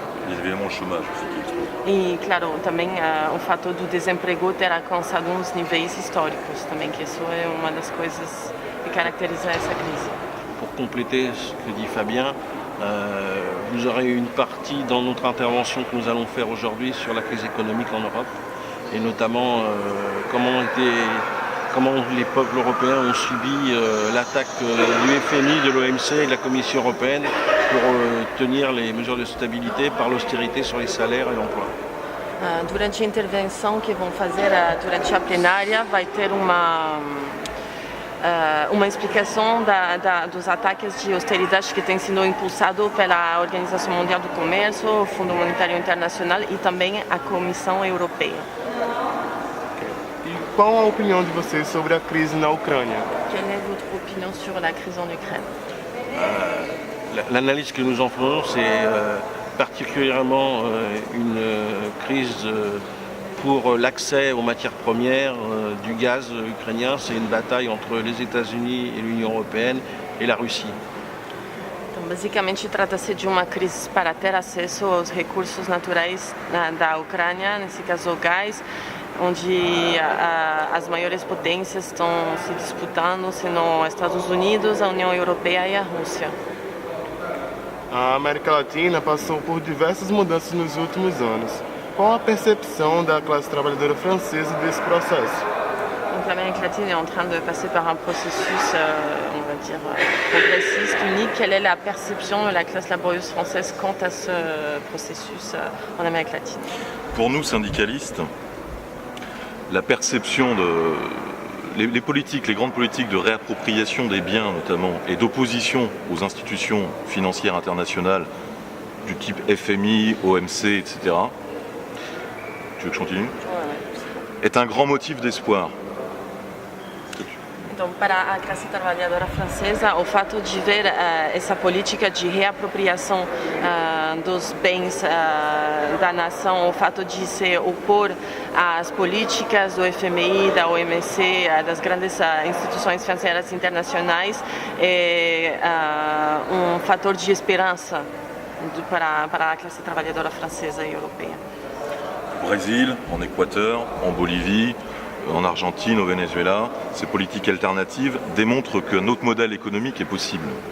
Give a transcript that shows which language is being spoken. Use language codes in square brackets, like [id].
[fr] Évidemment, le chômage aussi qui explose. [pt] E, claro, também o fato do desemprego ter alcançado uns níveis históricos também, que isso é uma das coisas que caracteriza essa crise. [fr] Pour compléter ce que dit Fabien, vous aurez une partie dans notre intervention que nous allons faire aujourd'hui sur la crise économique en Europe et notamment comment les peuples européens ont subi l'attaque du FMI, de l'OMC et de la Commission européenne pour tenir les mesures de stabilité par l'austérité sur les salaires et l'emploi. [pt] Durante a intervenção que vão fazer durante a plenária vai ter uma explicação dos ataques de austeridade que tem sido impulsado pela Organização Mundial do Comércio, o Fundo Monetário Internacional e também a Comissão Europeia. E qual a opinião de vocês sobre a crise na Ucrânia? [fr] Quelle est votre opinion sur la crise en Ukraine? L'analyse que nous en faisons, c'est particulièrement une crise pour l'accès aux matières premières du gaz ukrainien. C'est une bataille entre les États-Unis et l'Union européenne et la Russie. [pt] Então, basicamente, trata-se de uma crise para ter acesso aos recursos naturais da Ucrânia, nesse caso o gás, onde as maiores potências estão se disputando, sendo os Estados Unidos, a União Europeia e a Rússia. A América Latina passou por diversas mudanças nos últimos anos. Qual a percepção da classe trabalhadora francesa desse processo? [fr] Donc l'Amérique latine est en train de passer par un processus, on va dire, progressiste, unique. Quelle est la perception de la classe laborieuse française quant à ce processus en Amérique latine? Pour nous, syndicalistes, la perception les politiques, les grandes politiques de réappropriation des biens notamment et d'opposition aux institutions financières internationales du type FMI, OMC, etc. Tu veux que je continue? Est un grand motif d'espoir. [pt] Então, para a classe trabalhadora francesa, o fato de ver essa política de reapropriação dos bens da nação, o fato de se opor às políticas do FMI, da OMC, das grandes instituições financeiras internacionais, é fator de esperança para a classe trabalhadora francesa e europeia. [fr] Au Brésil, en Équateur, en Bolivie, en Argentine, au Venezuela, ces politiques alternatives démontrent que notre modèle économique est possible.